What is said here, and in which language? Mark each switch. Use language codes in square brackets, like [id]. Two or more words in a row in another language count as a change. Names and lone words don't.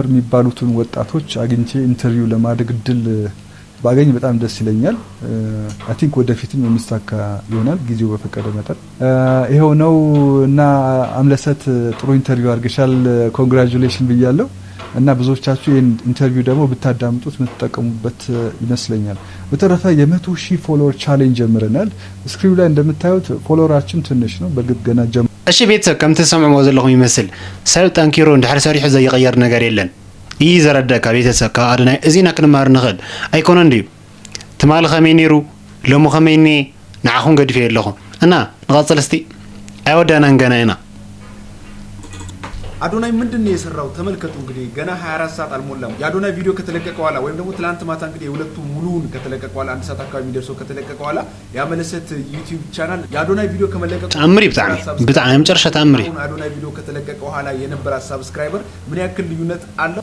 [am] የሚባሉትን ወጣቶች አግኝቼ ኢንተርቪው ለማድረግ እድል ባገኝ በጣም ደስ ይለኛል። [en] I think [am] ወደፊትም የሚሳካ ይሆናል ጊዜው በፈቀደ መጠን። ይሄው ነው እና አምለሰት ጥሩ ኢንተርቪው አድርገሻል፣ ኮንግራቹሌሽን ብያለሁ። እና ብዙዎቻችሁ ይህን ኢንተርቪው ደግሞ ብታዳምጡት የምትጠቀሙበት ይመስለኛል። በተረፈ የ100,000 [en] follower challenge [am] ጀምረናል። ስክሪኑ ላይ እንደምታዩት ፎሎወራችን ትንሽ ነው፣ በግድ ገና [ti] እሺ ቤተሰብ ከም ትሰምዕዎ ዘለኹም ይመስል ሰብ ጠንኪሮ እንድሕር ሰሪሑ ዘይቀየር ነገር የለን ይህ ዘረደካ ቤተሰብ ካብ ኣዶናይ እዚና ክንማር ንኽእል ኣይኮነን ድዩ ትማሊ ኸመይ ነይሩ ሎሚ ኸመይ እኒአ ንዓኹም ገዲፈ የለኹም እና ንቐፅል እስቲ ኣይወዳናን ገና ኢና [am] አዶናይ ምንድነው የሰራው? ተመልከቱ እንግዲህ ገና 24 ሰዓት አልሞላም። የአዶናይ ቪዲዮ ከተለቀቀ በኋላ ወይም ደግሞ ትላንት ማታ እንግዲህ የሁለቱ ሙሉውን ከተለቀቀ በኋላ 1 ሰዓት አካባቢ ደርሶ ከተለቀቀ በኋላ ያመለሰት ዩቲዩብ ቻናል የአዶናይ ቪዲዮ ከመለቀቀ ተአምሪ በጣም የመጨረሻ ተአምሪ አዶናይ ቪዲዮ ከተለቀቀ በኋላ የነበረ ሰብስክራይበር ምን ያክል ልዩነት አለው?